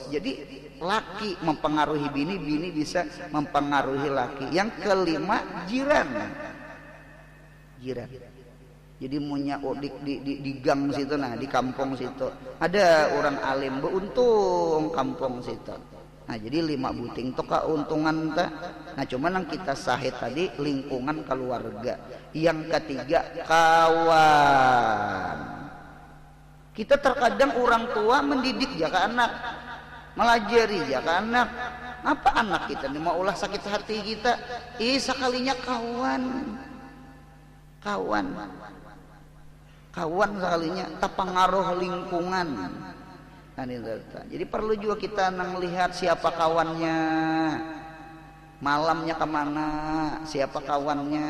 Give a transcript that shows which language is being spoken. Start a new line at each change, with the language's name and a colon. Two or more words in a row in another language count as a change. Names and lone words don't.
Indonesian: Jadi laki mempengaruhi bini, bini bisa mempengaruhi laki. Yang kelima, jiran.
Banjar: Jadi punya di gang situ, nah di kampung situ ada orang alim beuntung kampung situ. Nah jadi 5 buting itu keuntungan ta.
Indonesian: Nah cuman yang kita sahih tadi lingkungan keluarga. Yang ketiga, kawan. Kita terkadang orang tua mendidik ya ke anak, melajari ya ke anak. Apa anak kita nih mau ulah sakit hati kita? Sekalinya kawan sekalinya terpengaruh lingkungan. Nah, jadi perlu juga kita melihat siapa kawannya, malamnya kemana, siapa kawannya.